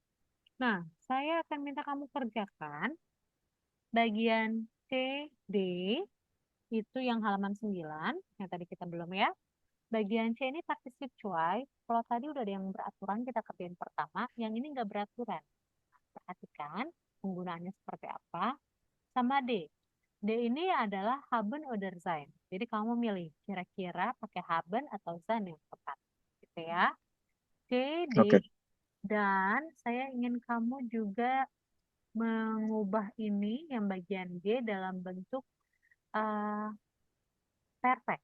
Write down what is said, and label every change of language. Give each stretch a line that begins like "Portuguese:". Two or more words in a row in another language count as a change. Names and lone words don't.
Indonesian: Nah, saya akan minta kamu kerjakan bagian C, D, itu yang halaman 9 yang tadi kita belum ya. Bagian C ini
German: particip cuai.
Indonesian: Kalau tadi udah ada yang beraturan, kita kerjain pertama. Yang ini nggak beraturan. Perhatikan penggunaannya seperti apa. Sama D. D ini adalah
German: haben oder sein.
Indonesian: Jadi kamu milih kira-kira pakai haben atau sein yang tepat. Gitu ya. C, D, Oke. dan saya ingin kamu juga mengubah ini yang bagian G dalam bentuk eh, perfect.